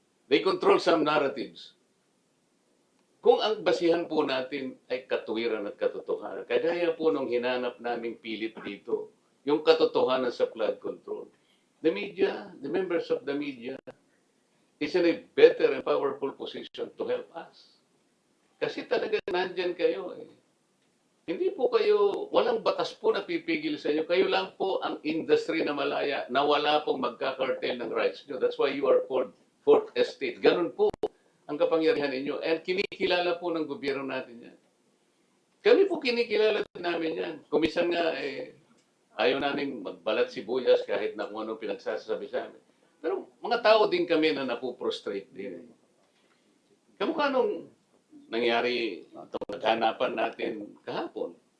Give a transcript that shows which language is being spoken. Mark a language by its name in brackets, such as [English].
[English] They control some narratives. [Filipino] Kung ang basihan po natin ay katuwiran at katotohanan, kagaya po nung hinanap naming pilit dito yung katotohanan sa flood control. [English] The media, the members of the media, is in a better and powerful position to help us. [Filipino] Kasi talaga nandyan kayo eh. Hindi po kayo, walang batas po na pipigil sa inyo. Kayo lang po ang industry na malaya na wala pong magkakartel ng rights nyo. [English] That's why you are called Fourth Estate. [Filipino] Ganun po ang kapangyarihan ninyo. And kinikilala po ng gobyerno natin yan. Kami po kinikilala namin yan. Kumisan nga, ayaw namin magbalat sibuyas kahit na kung anong pinagsasabi sa amin. Pero mga tao din kami na napuprostrate din. Kamukha nung nangyari itong naghanapan natin kahapon.